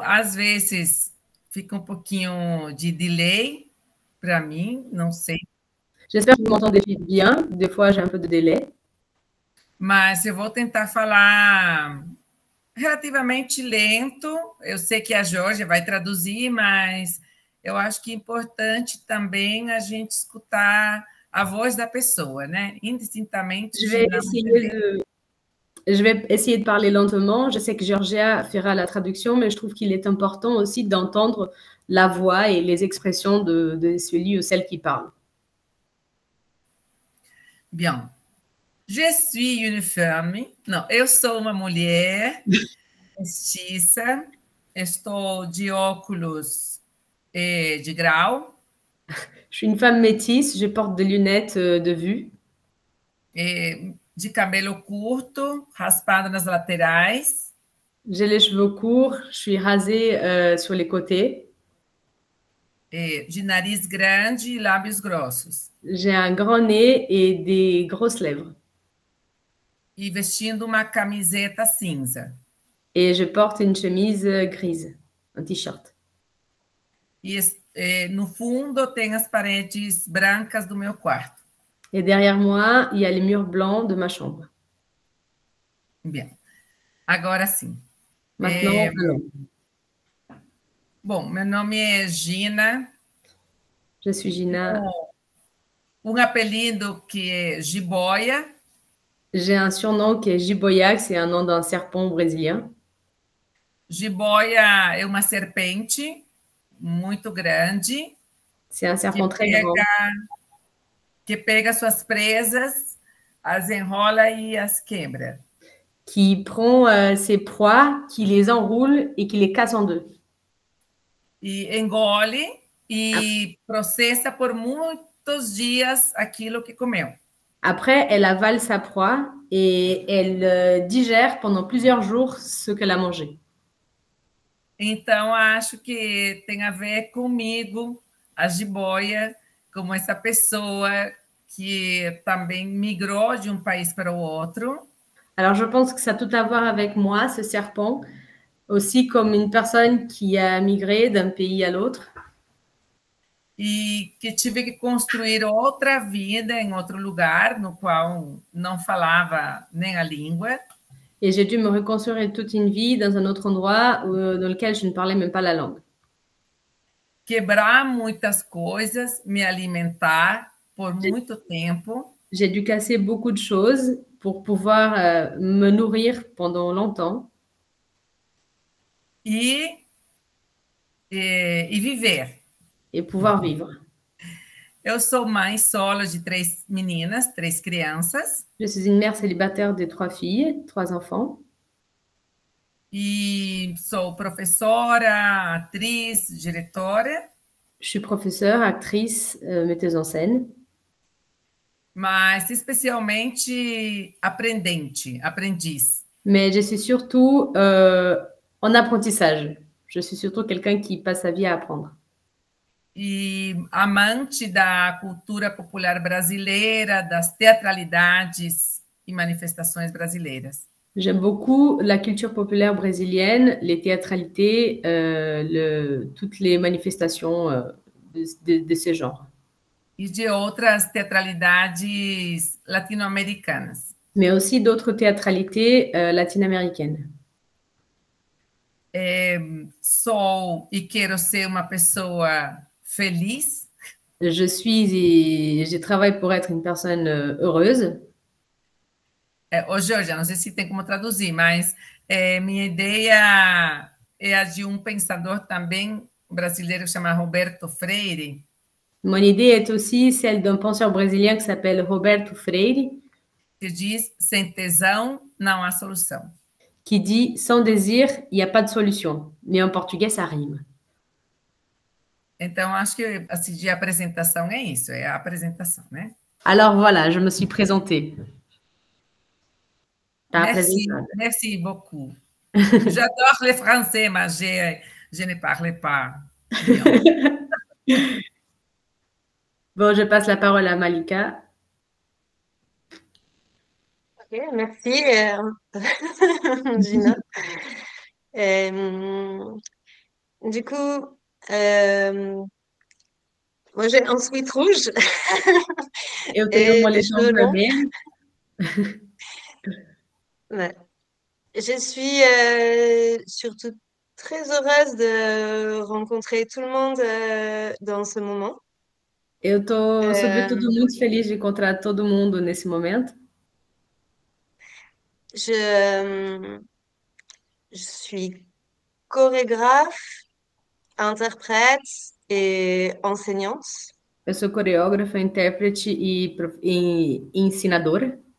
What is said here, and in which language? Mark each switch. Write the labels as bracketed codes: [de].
[pt] Às vezes fica um pouquinho de delay para mim, não sei. [fr] J'espère que vous m'entendez bien. Des fois, j'ai un peu de délai. [pt] Mas eu vou tentar falar relativamente lento. Eu sei que a Georgia vai traduzir, mas eu acho que é importante também a gente escutar a voz da pessoa, né? Indistintamente de não entender. [fr] Je vais essayer de parler lentement. Je sais que Georgia fera la traduction, mais je trouve qu'il est important aussi d'entendre la voix et les expressions de celui ou celle qui parle. Bien. Je suis une femme. [pt] Não, eu sou uma mulher mestiça. Estou de óculos de grau. [fr] Je suis une femme métisse. Je porte des lunettes de vue. [pt] De cabelo curto, raspado nas laterais. [fr] J'ai les cheveux courts. Je suis rasée sur les côtés. [pt] De nariz grande e lábios grossos. [fr] J'ai un grand nez et des grosses lèvres. [pt] E vestindo uma camiseta cinza. [fr] Et je porte une chemise grise, un t-shirt. [pt] E no fundo tem as paredes brancas do meu quarto. [fr] Et derrière moi, il y a les murs blancs de ma chambre. [pt] Bien. Agora sim. [fr] Maintenant, allons. [pt] Bom, meu nome é Gina. [fr] Je suis Gina. [pt] Um apelido que é Jiboia. [fr] J'ai un surnom qui est Jiboia, c'est un nom d'un serpent brésilien. [pt] Jiboia é uma serpente muito grande. [fr] C'est un serpent très grand. [pt] Que pega suas presas, as enrola e as quebra. [fr] Qui prend ses proies, qui les enroule et qui les casse en deux. [pt] E engole e processa por muitos dias aquilo que comeu. [fr] Après, elle avale sa proie et elle digère pendant plusieurs jours ce qu'elle a mangé. [pt] Então, acho que tem a ver comigo, a jiboia, como essa pessoa que também migrou de um país para o outro. [fr] Alors, je pense que ça a tout à voir avec moi, ce serpent, aussi comme une personne qui a migré d'un pays à l'autre. [pt] E que tive que construir outra vida em outro lugar, no qual não falava nem a língua. [fr] Et j'ai dû me reconstruire toute une vie dans un autre endroit dans lequel je ne parlais même pas la langue. [pt] Quebrar muitas coisas, me alimentar por muito tempo. [fr] J'ai dû casser beaucoup de choses pour pouvoir me nourrir pendant longtemps. [pt] E viver. [fr] Et pouvoir vivre. [pt] Eu sou mãe solo de 3 meninas, 3 crianças. [fr] Je suis une mère célibataire de 3 filles, 3 enfants. [pt] E sou professora, atriz, diretora. [fr] Je suis professeure, actrice, metteuse en scène. [pt] Mas especialmente aprendiz. [fr] Mais je suis surtout en apprentissage. Je suis surtout quelqu'un qui passe sa vie à apprendre. [pt] E amante da cultura popular brasileira, das teatralidades e manifestações brasileiras. [fr] J'aime beaucoup la culture populaire brésilienne, les théâtralités, toutes les manifestations de ce genre. [pt] E de outras teatralidades latino-americanas. [fr] Mais aussi d'autres théâtralités latino-américaines. [pt] Sou e quero ser uma pessoa feliz. [fr] Je travaille pour être une personne heureuse. [pt] Georgia, não sei se tem como traduzir, mas minha ideia é a de um pensador também brasileiro que se chama Roberto Freire. [fr] Mon idée est aussi celle d'un penseur brésilien qui s'appelle Roberto Freire. [pt] Que diz, sem tesão não há solução. [fr] Qui dit, sans désir, il n'y a pas de solution. Mais en portugais, ça rime. [pt] Então, acho que assim, de apresentação é isso, é a apresentação, né? [fr] Alors voilà, je me suis présentée. Merci beaucoup. J'adore le français, mais je ne parle pas bien. Bon, je passe la parole à Malika. Ok, merci, Gina. Euh, du coup, euh, moi j'ai un sweat rouge [pt] Eu tenho um [fr] et des [pt] moletom [fr] cheveux longs. [pt] vermelho. [fr] Ouais. Je suis surtout très heureuse de rencontrer tout le monde dans ce moment. [pt] Eu tô, Euh, sobretudo, muito feliz de encontrar todo mundo nesse momento. [fr] je, je suis chorégraphe, interprète et enseignante. [pt] Eu sou coreógrafa, intérprete e ensinadora.